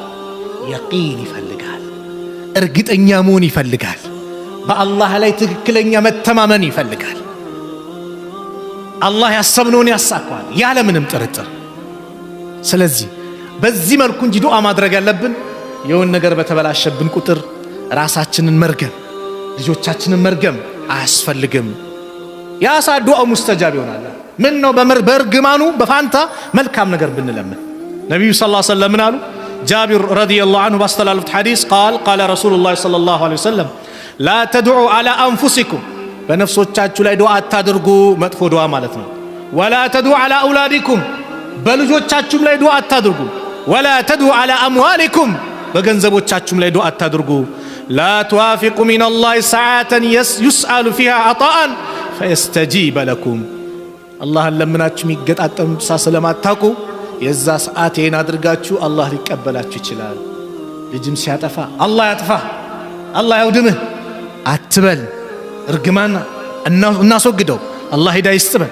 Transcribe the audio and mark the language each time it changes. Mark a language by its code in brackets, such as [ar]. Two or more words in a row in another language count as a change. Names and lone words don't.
[am] የቂን ይፈልጋል፣ እርግጠኛ መሆን ይፈልጋል፣ በአላህ ላይ ትክክለኛ መተማመን ይፈልጋል። አላህ ያሰብነውን ያሳካዋል ያለምንም ጥርጥር። ስለዚህ በዚህ መልኩ እንጂ ዱዓ ማድረግ ያለብን የሆነ ነገር በተበላሸብን ቁጥር ራሳችንን መርገም፣ ልጆቻችንን መርገም አያስፈልግም። ያሳ [ar] دعاء مستجاب [am] ይሆናል። ምን ነው በርግማኑ በፋንታ መልካም ነገር ብንለምን። ነብዩ ሰለላሁ [ar] عليه وسلم [am] አሉ። ጃቢር [ar] رضي الله عنه [am] ባስተላለፉት ሐዲስ [ar] قال رسول الله صلى الله عليه وسلم لا تدعوا على انفسكم [am] በነፍሶቻችሁ ላይ ዱዓ አታድርጉ፣ መጥፎ ዱዓ ማለት ነው። [ar] ولا تدعوا على اولادكم [am] በልጆቻችሁም ላይ ዱዓ አታድርጉ። [ar] ولا تدعوا على اموالكم [am] በገንዘቦቻችሁም ላይ ዱዓ አታድርጉ። [ar] لا توافق من الله ساعة يسأل فيها عطاء فيستجيب لكم [am] አላህን ለምናችሁ የሚገጣጠም ስለማታውቁ የዛ ሰዓት ይሄን አድርጋችሁ አላህ ሊቀበላችሁ ይችላል። ልጅም ሲያጠፋ አላህ ያጥፋ፣ አላህ ያውድምህ አትበል። እርግማን እናስወግደው። አላህ ሂዳያ ይስጥህ፣